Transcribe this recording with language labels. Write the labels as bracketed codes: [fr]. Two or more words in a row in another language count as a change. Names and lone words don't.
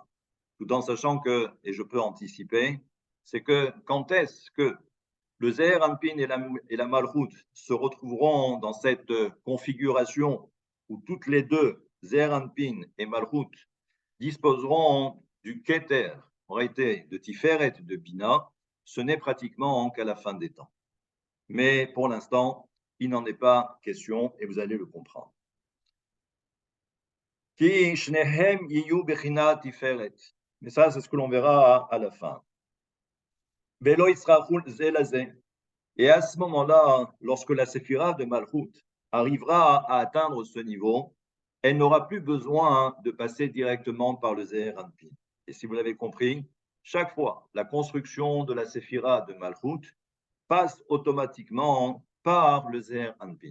[fr] Tout en sachant que, et je peux anticiper, c'est que quand est-ce que le Zeir Anpin et la Malchut se retrouveront dans cette configuration où toutes les deux, Zeir Anpin et Malchut, disposeront du Keter, en réalité de Tiferet de Bina, ce n'est pratiquement qu'à la fin des temps. Mais pour l'instant, il n'en est pas question et vous allez le comprendre. [he] כי שניהם יהיו בבחינת תפארת. [fr] Mais ça, c'est ce que l'on verra à la fin. [he] ולא יצטרכו זה לזה. [fr] Et à ce moment-là, lorsque la séphira de Malchut arrivera à atteindre ce niveau, elle n'aura plus besoin de passer directement par le Zeir Anpin. Et si vous l'avez compris, chaque fois, la construction de la séphira de Malchut passe automatiquement par le Zeir Anpin.